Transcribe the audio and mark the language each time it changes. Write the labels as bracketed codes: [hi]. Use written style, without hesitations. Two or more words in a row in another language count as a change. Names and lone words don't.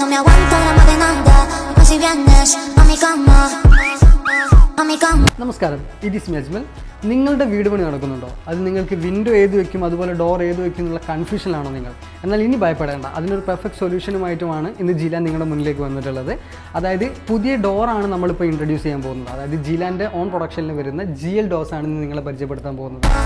[es] me aguanto la madenanda, y si vienes a mi cama, a mi cama. [ml] നമസ്കാരം, ഇത് ഈസ് അജ്മൽ. നിങ്ങളുടെ വീട് പണി നടക്കുന്നുണ്ടോ? അത് നിങ്ങൾക്ക് വിൻഡോ ഏത് വെക്കും, അതുപോലെ ഡോർ ഏത് വെക്കും എന്നുള്ള കൺഫ്യൂഷനിലാണോ നിങ്ങൾ? എന്നാൽ ഇനി ഭയപ്പെടേണ്ട, അതിനൊരു പെർഫെക്റ്റ് സൊല്യൂഷനുമായിട്ടുമാണ് ഇന്ന് ജിലാൻ നിങ്ങളുടെ മുന്നിലേക്ക് വന്നിട്ടുള്ളത്. അതായത് പുതിയ ഡോറാണ് നമ്മളിപ്പോൾ ഇൻട്രൊഡ്യൂസ് ചെയ്യാൻ പോകുന്നത്. അതായത് ജിലാൻ്റെ ഓൺ പ്രൊഡക്ഷനിൽ വരുന്ന GL ഡോർസാണ് ഇന്ന് നിങ്ങളെ പരിചയപ്പെടുത്താൻ പോകുന്നത്.